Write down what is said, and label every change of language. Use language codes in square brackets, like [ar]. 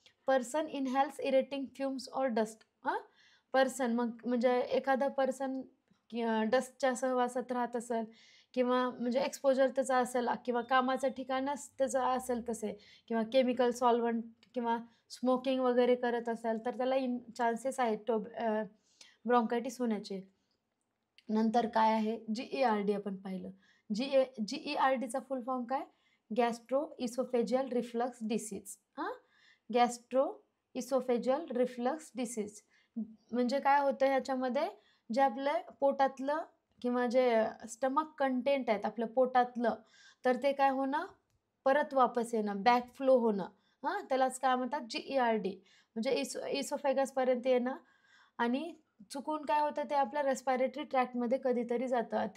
[en] Person inhales irritating fumes or dust. [mr] Person मग म्हणजे एखादा पर्सन डस्टच्या सहवासात राहत असेल किंवा म्हणजे एक्सपोजर त्याचा असेल किंवा कामाचं ठिकाणच त्याचं असेल तसे किंवा केमिकल सॉल्व्हंट किंवा स्मोकिंग वगैरे करत असेल तर त्याला चान्सेस आहेत ब्रॉन्कायटिस होण्याचे. नंतर काय आहे? GERD आपण पाहिलं. GERDचा फुल फॉर्म काय? [en] Gastro oesophageal reflux disease. Gastro oesophageal reflux disease. [mr] म्हणजे काय होतं ह्याच्यामध्ये जे आपलं पोटातलं किंवा जे स्टमक कंटेंट आहेत आपल्या पोटातलं, तर ते काय होणं परत वापस येणं, बॅक फ्लो होणं. त्यालाच काय म्हणतात? GERD म्हणजे इसोफेगसपर्यंत येणं आणि चुकून काय होतं ते आपल्या रेस्पायरेटरी ट्रॅक्टमध्ये कधीतरी जातं.